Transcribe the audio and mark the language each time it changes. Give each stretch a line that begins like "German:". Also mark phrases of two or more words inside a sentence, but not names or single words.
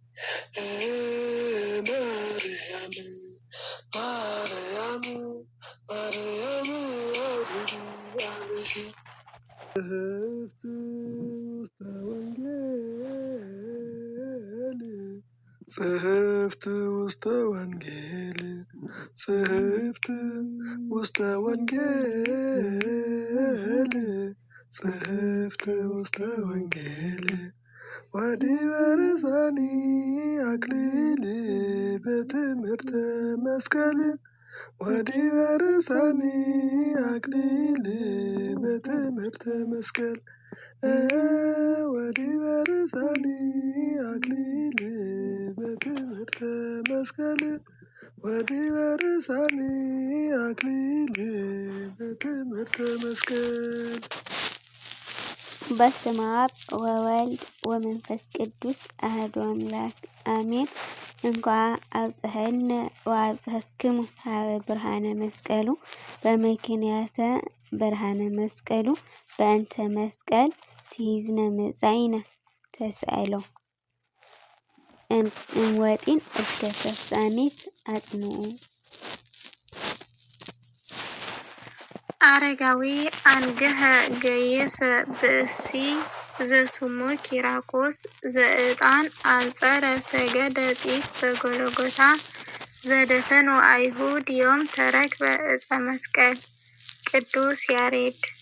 Geez: ማርያም ማርያም ማርያም አብርሂ አብርሂ ጽሕፍት ውስተ ወንጌል ጽሕፍት ውስተ ወንጌል ጽሕፍት ውስተ ወንጌል ወዲበ ርሳኒ አክሊል በትምህርተ መስቀል ወዲበ ርሳኒ አክሊል በትምህርተ መስቀል ወዲበ ርሳኒ አክሊል በትምህርተ መስቀል ወዲበ ርሳኒ አክሊል በትምህርተ መስቀል። በስመ አብ ወወልድ ወመንፈስ ቅዱስ አሐዱ አምላክ አሜን። እንኳ አብጽሐነ ወአብጽሕክሙ ሀበ ብርሃነ መስቀሉ በምክንያተ ብርሃነ መስቀሉ በእንተ መስቀል ትይዝነ መጻኢነ ተስአሎ እምወጢን እስከ ፍጻሜት አጽንዑ። አረጋዊ አንገሀ ገየሰ ብእሲ ዘስሙ ኪራኮስ ዘዕጣን አንጸረ ሰገደ ጢስ በጎልጎታ ዘደፈኑ አይሁድ ዮም ተረክበ ዕፀ መስቀል። ቅዱስ ያሬድ።